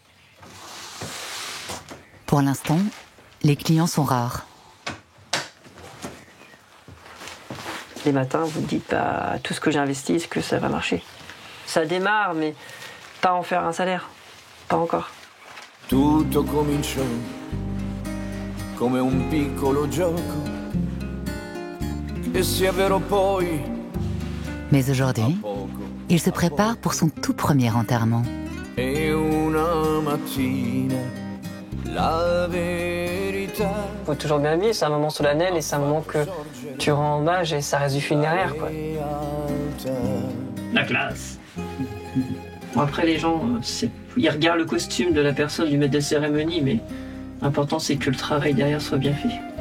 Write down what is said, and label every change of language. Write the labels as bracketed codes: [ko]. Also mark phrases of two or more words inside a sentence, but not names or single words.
[fr] Pour l'instant, les clients sont rares. Les matins, vous dites pas tout ce que j'ai investi, est-ce que ça va marcher ? Ça démarre, mais pas en faire un salaire. Pas encore. [it] Tutto cominciò come un piccolo gioco e si avverò poi. [fr] Mais aujourd'hui, il se prépare pour son tout premier enterrement. [it] E una mattina la verità. [fr] Faut toujours bien vivre, c'est un moment solennel et c'est un moment que tu rends hommage et ça reste du funéraire, quoi. La classe. Bon, après, les gens, ils regardent le costume de la personne, du maître de cérémonie, mais l'important, c'est que le travail derrière soit bien fait.